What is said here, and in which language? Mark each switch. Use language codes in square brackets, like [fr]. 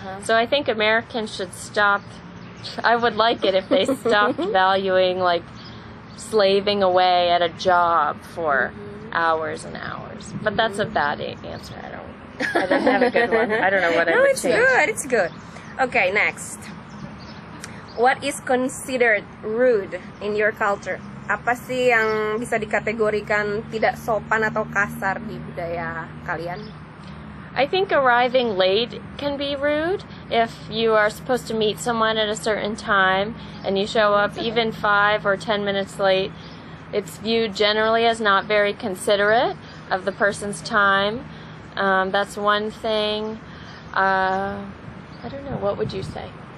[en] So I think Americans should stop. I would like it if they stopped valuing, like, slaving away at a job for hours and hours. But that's a bad answer. I don't have a good one. I don't know what I would change. It's good. Okay, next. What is considered rude in your culture? [id] Apa sih yang bisa dikategorikan tidak sopan atau kasar di budaya kalian? [en] I think arriving late can be rude. If you are supposed to meet someone at a certain time and you show up even 5 or 10 minutes late, it's viewed generally as not very considerate of the person's time. That's one thing. I don't know. What would you say?